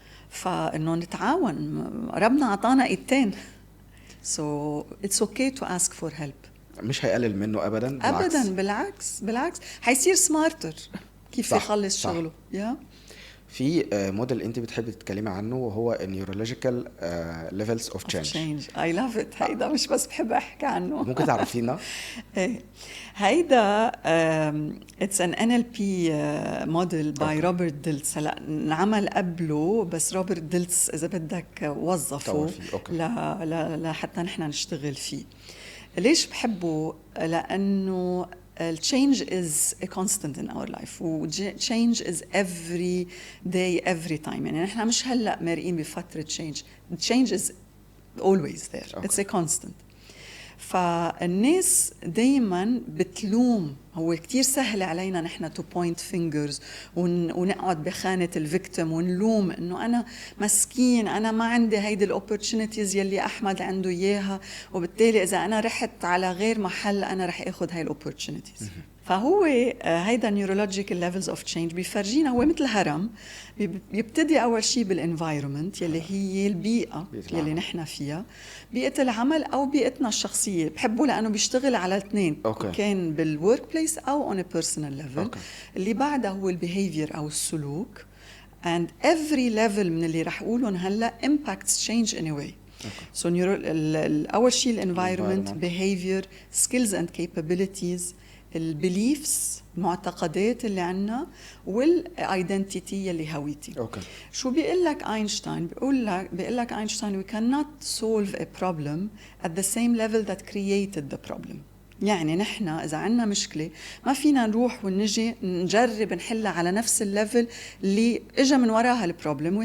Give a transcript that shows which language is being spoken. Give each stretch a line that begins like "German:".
Arabic: فانه نتعاون، ربنا عطانا ايدتين.
English: so it's okay to ask for help.
Arabic: مش هيقلل منه ابدا. بالعكس حيصير سمارتر كيف يخلص شغله. في موديل انت بتحبي تتكلمي عنه وهو
English: neurological levels of change. I love it.
Arabic: هيدا مش بس بحب احكي عنه. ممكن تعرفينا؟ هيدا
English: it's an NLP model by
Arabic: روبرت ديلتس. هلا انعمل قبله بس روبرت ديلتس اذا بدك وظفه لحتى نحن نشتغل فيه. ليش بحبه؟ لانه
English: change is a constant in our life و change is every day every time.
Arabic: يعني نحن مش هلأ مارقين بفترة
English: change is always there. It's a constant.
Arabic: فالناس دايما بتلوم. هو كتير سهل علينا نحن
English: to point fingers
Arabic: ونقعد بخانة الفيكتيم ونلوم انه انا مسكين، انا ما عندي هيدي الاوبورتونيتيز يلي احمد عنده اياها، وبالتالي اذا انا رحت على غير محل انا رح اخذ هاي الاوبورتونيتيز. فهو هيدا
English: neurological levels of change
Arabic: بيفرجينا. هو مثل هرم، بيبتدي أول شيء بالenvironment يلي هي البيئة يلي نحن فيها، بيئة العمل أو بيئتنا الشخصية. بحبه لأنه بيشتغل على الاثنين، كان بالwork place أو
English: on a personal level.
Arabic: اللي بعده هو الbehavior أو السلوك.
English: and every level
Arabic: من اللي رح أقولهم هلأ
English: impacts change in a way.
Arabic: so أول شيء
English: environment, behavior, skills and capabilities,
Arabic: البيليفز، المعتقدات اللي عنا، والايدنتيتي اللي هويتي. شو بيقول لك اينشتاين؟
English: بيقول لك Einstein we cannot solve a problem at the same level that created the problem.
Arabic: يعني نحن إذا عنا مشكلة ما فينا نروح ونجي نجرب نحلها على نفس الليفل اللي إجا من وراها البروبلم.